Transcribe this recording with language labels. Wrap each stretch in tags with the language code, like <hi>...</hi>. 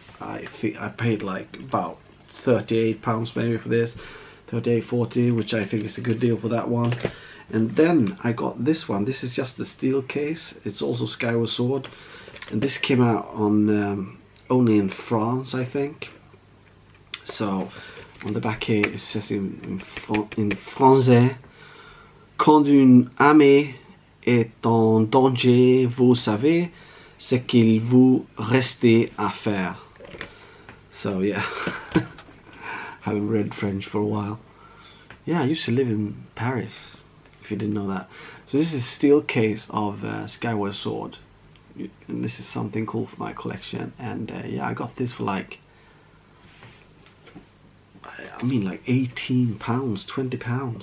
<en>I think I paid like about £38 maybe for this, 38.40, which I think is a good deal for that one. And then I got this one. This is just the steel case. It's also Skyward Sword, and this came out on only in France, I think. So on the back here it says in français,</en> <fr>quand une armée est en danger, vous savez ce qu'il vous reste à faire.</fr> <en>So yeah, haven't read French for a while. Yeah, I used to live in Paris, if you didn't know that. So this is a steel case of Skyward Sword, and this is something cool for my collection. And yeah, I got this for like, I mean like £18, £20.</en>